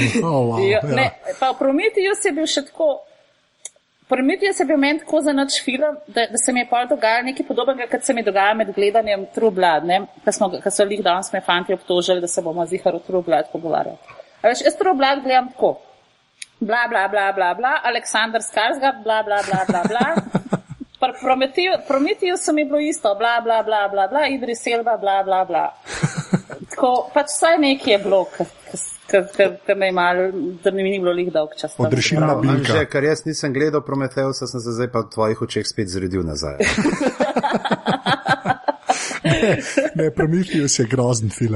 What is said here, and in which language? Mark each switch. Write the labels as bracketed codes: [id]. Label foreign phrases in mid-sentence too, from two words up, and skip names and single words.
[sl] Ne, pa Prometheus je bil še tako, Prometheus je bil meni tako za noč film, da se mi je pol dogajalo nekaj podobnega, kot se mi dogaja med gledanjem True Blood, ne? Ko so lih danes me fanti obtožili, da se bomo zihar o True Blood pogovarjali. Jaz True Blood gledam tako. bla, bla, bla, bla, bla, Aleksandar Skarsgård, bla, bla, bla, bla, bla. Prometheus mi je bilo isto, bla, bla, bla, bla, bla, Idris Elba, bla, bla, bla. Tako, pač vsaj nekaj je bilo, da mi ni bilo lih dolg čas. Odrešilna bilka. Ker jaz nisem gledal Prometheusa, sem se zdaj pa v tvojih očeh spet zredil nazaj. Ne, Prometheus je grozen film.